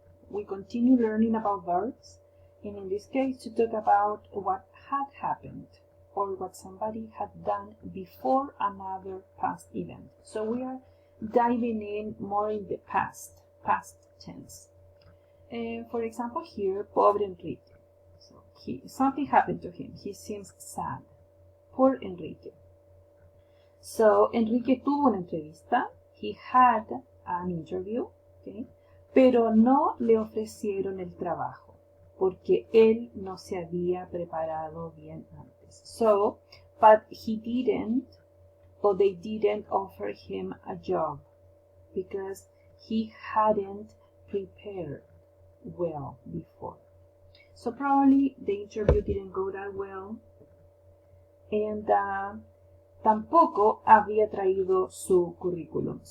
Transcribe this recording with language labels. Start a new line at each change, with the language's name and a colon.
English: We continue learning about verbs, and in this case to talk about what had happened or what somebody had done before another past event. So we are diving in more in the past tense. For example here,
Spanish: pobre Enrique.
English: So something happened to him. He seems sad. Poor Enrique. So
Spanish: Enrique tuvo una entrevista.
English: He had an interview. Okay?
Spanish: Pero no le ofrecieron el trabajo porque él no se había preparado bien antes.
English: So, but he didn't, or they didn't offer him a job because he hadn't prepared well before. So probably the interview didn't go that well, and
Spanish: tampoco había traído su curriculum.